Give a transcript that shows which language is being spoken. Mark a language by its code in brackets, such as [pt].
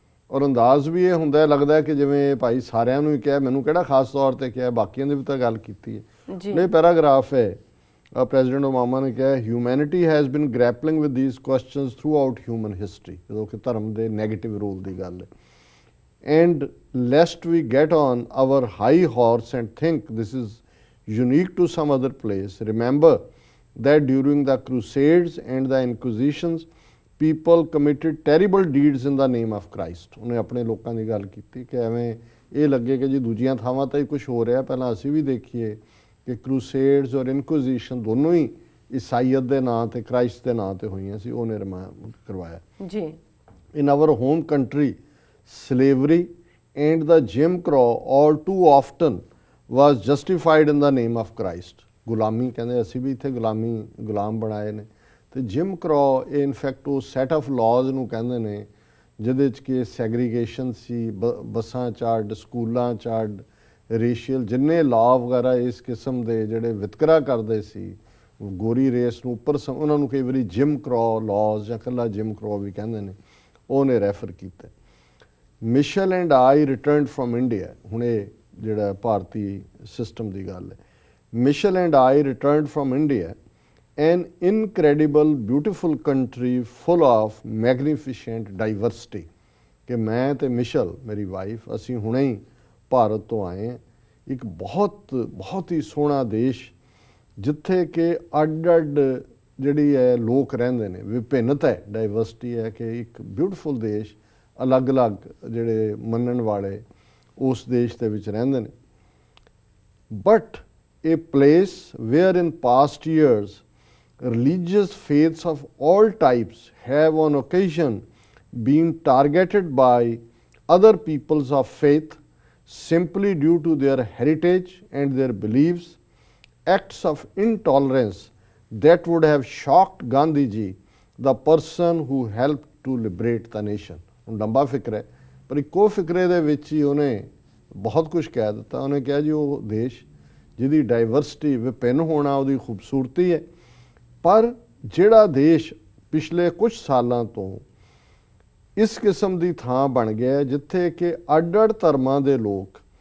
[pa] ਔਰ ਅੰਦਾਜ਼ ਵੀ ਇਹ ਹੁੰਦਾ ਲੱਗਦਾ ਕਿ ਜਿਵੇਂ ਭਾਈ ਸਾਰਿਆਂ ਨੂੰ ਹੀ ਕਿਹਾ, ਮੈਨੂੰ ਕਿਹੜਾ ਖਾਸ ਤੌਰ ਤੇ ਕਿਹਾ, ਬਾਕੀਆਂ ਦੀ ਵੀ ਤਾਂ ਗੱਲ ਕੀਤੀ ਹੈ। ਜੀ ਇਹ ਪੈਰਾਗ੍ਰਾਫ ਹੈ, ਪ੍ਰੈਜ਼ੀਡੈਂਟ ਓਬਾਮਾ ਨੇ ਕਿਹਾ, [en] humanity has been grappling with these questions throughout human history, [pa] ਜਦੋਂ ਕਿ ਧਰਮ ਦੇ ਨੈਗੇਟਿਵ ਰੋਲ ਦੀ ਗੱਲ ਹੈ। [en] And lest we get on our high horse and think this is unique to some other place, remember that during the Crusades and the Inquisitions, people committed terrible deeds in the name of Christ. [pa] ਉਹਨੇ ਆਪਣੇ ਲੋਕਾਂ ਦੀ ਗੱਲ ਕੀਤੀ ਕਿ ਐਵੇਂ ਇਹ ਲੱਗੇ ਕਿ ਜੀ ਦੂਜੀਆਂ ਥਾਵਾਂ ਤਾਂ ਹੀ ਕੁਝ ਹੋ ਰਿਹਾ, ਪਹਿਲਾਂ ਅਸੀਂ ਵੀ ਦੇਖੀਏ ਕਿ ਕਰੂਸੇਡਸ ਔਰ ਇਨਕੁਇਜ਼ੀਸ਼ਨ ਦੋਨੋਂ ਹੀ ਈਸਾਈਅਤ ਦੇ ਨਾਂ ਤੇ ਕ੍ਰਾਈਸਟ ਦੇ ਨਾਂ ਤੇ ਹੋਈਆਂ ਸੀ, ਉਹਨੇ ਕਰਵਾਇਆ ਜੀ। [en] In our home country, slavery and the Jim Crow all too often was justified in the name of Christ. [pa] ਗੁਲਾਮੀ ਕਹਿੰਦੇ ਅਸੀਂ ਵੀ ਇੱਥੇ ਗੁਲਾਮ ਬਣਾਏ ਨੇ, ਤੇ ਜਿਮ ਕਰੋ ਇਹ ਇਨਫੈਕਟ ਉਹ ਸੈਟ ਆਫ ਲਾਜ਼ ਨੂੰ ਕਹਿੰਦੇ ਨੇ ਜਿਹਦੇ 'ਚ ਕਿ ਸੈਗਰੀਗੇਸ਼ਨ ਸੀ, ਬੱਸਾਂ ਚਾਰਡ, ਸਕੂਲਾਂ ਚਾਰਡ, ਰੇਸ਼ੀਅਲ ਜਿੰਨੇ ਲਾਅ ਵਗੈਰਾ ਇਸ ਕਿਸਮ ਦੇ ਜਿਹੜੇ ਵਿਤਕਰਾ ਕਰਦੇ ਸੀ ਗੋਰੀ ਰੇਸ ਨੂੰ ਉੱਪਰ, ਉਹਨਾਂ ਨੂੰ ਕਈ ਵਾਰੀ ਜਿਮ ਕਰੋ ਲਾਜ਼ ਜਾਂ ਇਕੱਲਾ ਜਿਮ ਕਰੋ ਵੀ ਕਹਿੰਦੇ ਨੇ, ਉਹਨੇ ਰੈਫਰ ਕੀਤਾ। [en] Michelle and I returned from India, [pa] ਹੁਣ ਇਹ ਜਿਹੜਾ ਭਾਰਤੀ ਸਿਸਟਮ ਦੀ ਗੱਲ ਹੈ। [en] Michelle and I returned from India, an incredible beautiful country full of magnificent diversity, [pa] ਕਿ ਮੈਂ ਤੇ ਮਿਸ਼ਲ ਮੇਰੀ ਵਾਈਫ ਅਸੀਂ ਹੁਣੇ ਹੀ ਭਾਰਤ ਤੋਂ ਆਏ ਹਾਂ, ਇੱਕ ਬਹੁਤ ਹੀ ਸੋਹਣਾ ਦੇਸ਼ ਜਿੱਥੇ ਕਿ ਅੱਡ ਜਿਹੜੀ ਹੈ ਲੋਕ ਰਹਿੰਦੇ ਨੇ, ਵਿਭਿੰਨਤਾ ਹੈ, ਡਾਈਵਰਸਿਟੀ ਹੈ, ਕਿ ਇੱਕ ਬਿਊਟੀਫੁਲ ਦੇਸ਼, ਅਲੱਗ-ਅਲੱਗ ਜਿਹੜੇ ਮੰਨਣ ਵਾਲੇ ਉਸ ਦੇਸ਼ ਦੇ ਵਿੱਚ ਰਹਿੰਦੇ ਨੇ। [en] But a place where in past years religious faiths of all types have on occasion been targeted by other peoples of faith simply due to their heritage and their beliefs, acts of intolerance that would have shocked Gandhi ji, the person who helped to liberate the nation. [pa] ਹੁਣ ਲੰਬਾ ਫਿਕਰ ਹੈ, ਪਰ ਇੱਕੋ ਫਿਕਰੇ ਦੇ ਵਿੱਚ ਹੀ ਉਹਨੇ ਬਹੁਤ ਕੁਝ ਕਹਿ ਦਿੱਤਾ। ਉਹਨੇ ਕਿਹਾ ਜੀ ਉਹ ਦੇਸ਼ ਜਿਹਦੀ ਡਾਈਵਰਸਿਟੀ, ਵਿਭਿੰਨ ਹੋਣਾ ਉਹਦੀ ਖੂਬਸੂਰਤੀ ਹੈ, ਪਰ ਜਿਹੜਾ ਦੇਸ਼ ਪਿਛਲੇ ਕੁਝ ਸਾਲਾਂ ਤੋਂ ਇਸ ਕਿਸਮ ਦੀ ਥਾਂ ਬਣ ਗਿਆ ਜਿੱਥੇ ਕਿ ਅੱਡ-ਅੱਡ ਧਰਮਾਂ ਦੇ ਲੋਕ